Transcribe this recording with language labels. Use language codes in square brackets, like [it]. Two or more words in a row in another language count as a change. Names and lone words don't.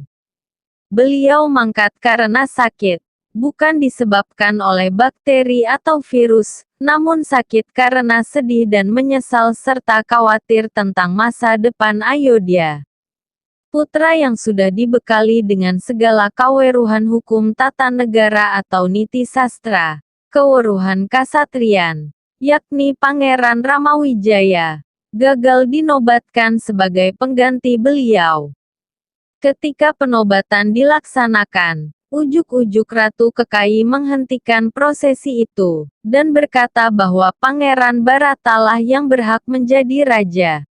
[id] Beliau mangkat karena sakit, bukan disebabkan oleh bakteri atau virus, namun sakit karena sedih dan menyesal serta khawatir tentang masa depan Ayodhya. Putra yang sudah dibekali dengan segala kaweruhan hukum tata negara atau niti sastra, keweruhan kasatrian, yakni Pangeran Ramawijaya, gagal dinobatkan sebagai pengganti beliau. Ketika penobatan dilaksanakan, ujuk-ujuk Ratu Kekayi menghentikan prosesi itu, dan berkata bahwa Pangeran Bharata lah yang berhak menjadi raja.